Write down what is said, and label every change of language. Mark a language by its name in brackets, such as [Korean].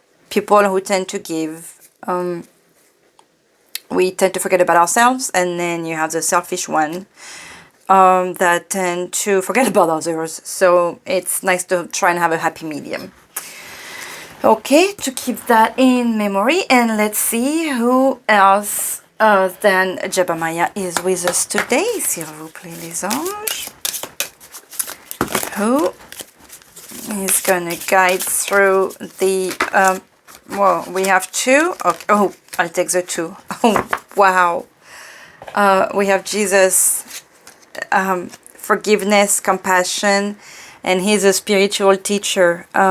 [English] people who tend to give, we tend to forget about ourselves, and then you have the selfish one that tend to forget about others. So it's nice to try and have a happy medium. Okay, to keep that in memory, and let's see who else than Jebamiah is with us today. [French] S'il vous plaît, les anges. [English] Who is going to guide through the, well, we have two. Okay. Oh, I'll take the two. Oh, wow. We have Jesus, forgiveness, compassion, and he's a spiritual teacher.